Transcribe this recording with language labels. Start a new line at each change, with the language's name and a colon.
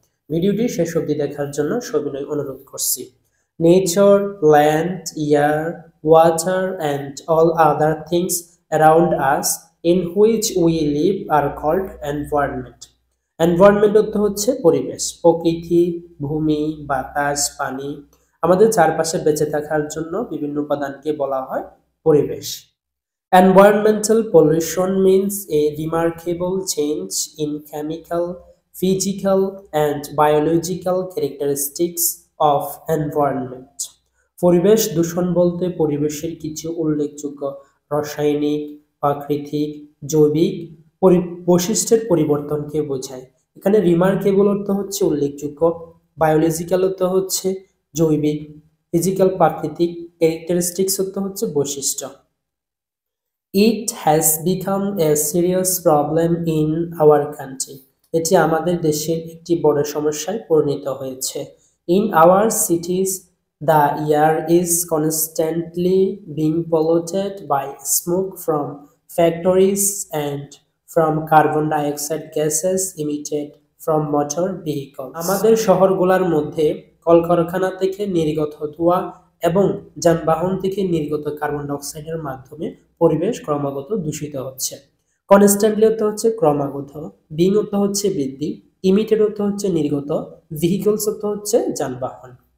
Bangla: ভিডিওটি শেষ অবধি দেখার জন্য সবিনয় অনুরোধ করছি।
English: Nature, land, air, water and all other things around us in which we live are called environment.
Bangla: Environment অর্থ হচ্ছে পরিবেশ, প্রকৃতি, ভূমি, বাতাস, পানি। আমাদের চারপাশে বেঁচে থাকার জন্য বিভিন্ন উপাদানকে বলা হয় পরিবেশ।
English: Environmental pollution means a remarkable change in chemical, physical, and biological characteristics of environment.
Bangla: পরিবেশ দূষণ বলতে পরিবেশের কিছু উল্লেখযোগ্য রাসায়নিক, প্রাকৃতিক, জৈবিক বৈশিষ্ট্যের পরিবর্তনকে বোঝায়। এখানে রিমার্কেবল অর্থ হচ্ছে উল্লেখযোগ্য, বায়োলজিক্যাল অর্থ হচ্ছে জৈবিক, ফিজিক্যাল প্রাকৃতিক, ক্যারেক্টারিস্টিক্স অর্থ হচ্ছে বৈশিষ্ট্য।
English: It has become a serious problem in our country.
Bangla: এটি আমাদের দেশের একটি বড় সমস্যায় পরিণত হয়েছে।
English: In our cities, the air is constantly being polluted by smoke from factories and from carbon dioxide gases emitted from motor vehicles.
Bangla: আমাদের শহরগুলোর মধ্যে কলকারখানা থেকে নির্গত ধোঁয়া এবং যানবাহন থেকে নির্গত কার্বন ডাইঅক্সাইডের মাধ্যমে পরিবেশ ক্রমাগত দূষিত হচ্ছে। কনস্ট্যান্টলি অর্থ হচ্ছে ক্রমাগত, বিং অর্থ হচ্ছে বৃদ্ধি, ইমিটেড অর্থ হচ্ছে নির্গত, ভেহিকলস অর্থ হচ্ছে যানবাহন।